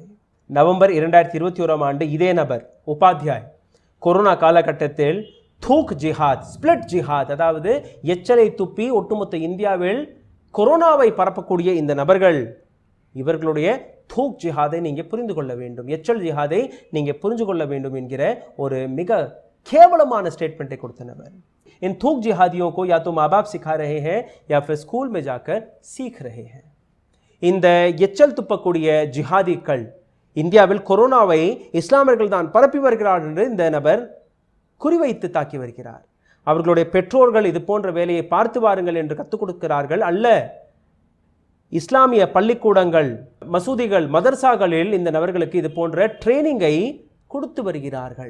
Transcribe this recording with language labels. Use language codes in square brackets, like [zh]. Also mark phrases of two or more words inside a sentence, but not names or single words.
[ta] நவம்பர் 2021ஆம் ஆண்டு இதே நபர் உபாத்யாய் கொரோனா காலகட்டத்தில் [hi] थूक जिहाद, [ta] ஸ்பிளிட் ஜிஹாத், அதாவது எச்சலை துப்பி ஒட்டுமொத்த இந்தியாவில் கொரோனாவை பரப்பக்கூடிய இந்த நபர்கள், இவர்களுடைய தூக் ஜிஹாதை நீங்க புரிந்து கொள்ள வேண்டும், எச்சல் ஜிஹாதை நீங்க புரிந்து கொள்ள வேண்டும் என்கிற ஒரு மிக கேவலமான ஸ்டேட்மெண்ட்டை கொடுத்த நபர். [hi] इन थूक जिहादियों को या तो माँ बाप सिखा रहे हैं या फिर स्कूल में जाकर सीख रहे हैं. [ta] இந்த எச்சல் துப்பக்கூடிய ஜிஹாதிகள் இந்தியாவில் கொரோனாவை இஸ்லாமியர்கள் தான் பரப்பி வருகிறார்கள் என்று இந்த நபர் குறிவைத்து தாக்கி வருகிறார். அவர்களுடைய பெற்றோர்கள் இது போன்ற வேலையை பார்த்து வாருங்கள் என்று கற்றுக் கொடுக்கிறார்கள் அல்ல. இஸ்லாமிய பள்ளிக்கூடங்கள், மசூதிகள், மதர்சாக்களில் இந்த நபர்களுக்கு இது போன்ற ட்ரைனிங்கை கொடுத்து வருகிறார்கள்.